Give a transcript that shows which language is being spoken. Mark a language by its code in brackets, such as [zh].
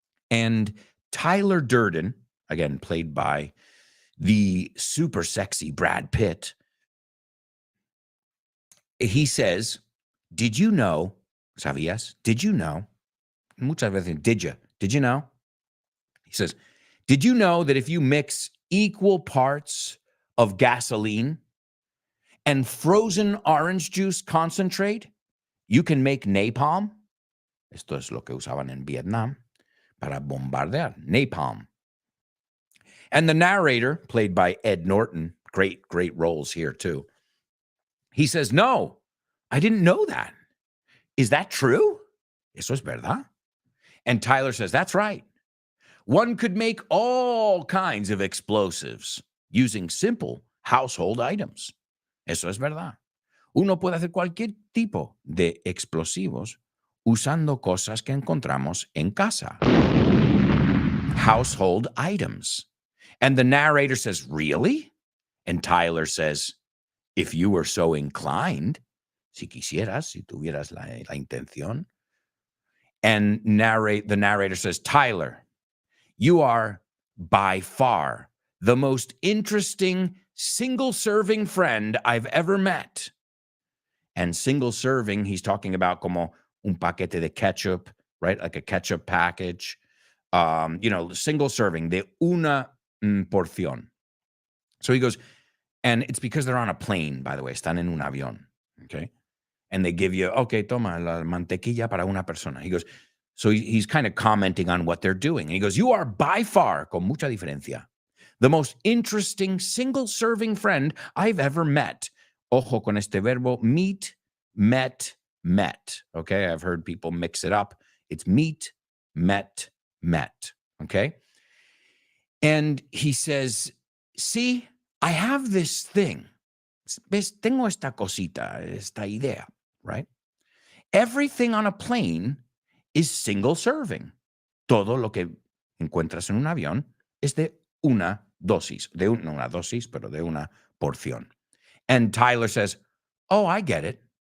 [en] And Tyler Durden, again, played by the super sexy Brad Pitt, he says, did you know, ¿sabías? Did you know? [es] Muchas veces, [en] did you know? He says, did you know that if you mix equal parts of gasoline and frozen orange juice concentrate, you can make napalm? [es] Esto es lo que usaban en Vietnam para bombardear, napalm. [en] And the narrator, played by Ed Norton, great roles here too. He says, no, I didn't know that. Is that true? [es] Eso es verdad. [en] And Tyler says, that's right. One could make all kinds of explosives using simple household items. [es] Eso es verdad. Uno puede hacer cualquier tipo de explosivos usando cosas que encontramos en casa. [en] Household items. And the narrator says, really? And Tyler says, if you were so inclined, [es] si quisieras, si tuvieras la intención. [en] And the narrator says, Tyler, you are by far the most interesting single-serving friend I've ever met. And single-serving, he's talking about [es] como un paquete de ketchup, [en] right? Like a ketchup package. [es] Single-serving, de una porción. [en] So he goes, and it's because they're on a plane, by the way. [es] Están en un avión, [en] okay? And they give you, okay, [es] toma la mantequilla para una persona. [en] He goes, so he's kind of commenting on what they're doing. And he goes, you are by far, [es] con mucha diferencia, [en] the most interesting single-serving friend I've ever met. [es] Ojo con este verbo, meet, met. Okay, [en] I've heard people mix it up. It's meet, met. Okay? And he says, see, I have this thing. [es] ¿Ves? Tengo esta cosita, esta idea, right? [en] Everything on a plane is single serving. [es] Todo lo que encuentras en un avión es de una dosis. No una dosis, pero de una porción. [en] And Tyler says, oh, I get it.